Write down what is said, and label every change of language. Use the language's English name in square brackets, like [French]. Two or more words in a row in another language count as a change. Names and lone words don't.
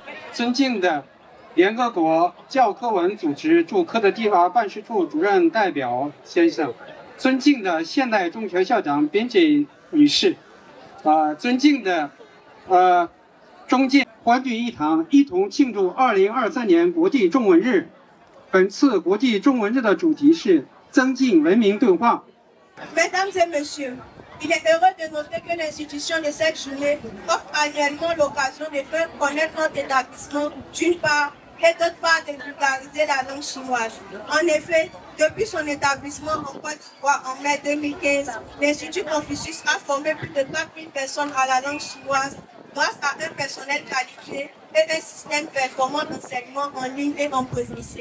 [Chinese] 尊敬的联合国教科文组织驻科特迪瓦办事处主任代表先生，尊敬的现代中学校长编辑女士，尊敬的中介欢聚一堂，一同庆祝2023年国际中文日。本次国际中文日的主题是增进文明对话。 [French] Mesdames et messieurs, il est heureux de noter que l'institution de cette journée offre annuellement l'occasion de faire connaître notre établissement d'une part et d'autre part de vulgariser la langue chinoise. En effet, depuis son établissement en Côte d'Ivoire en mai 2015, l'Institut Confucius a formé plus de 4000 personnes à la langue chinoise grâce à un personnel qualifié et un système performant d'enseignement en ligne et en présentiel.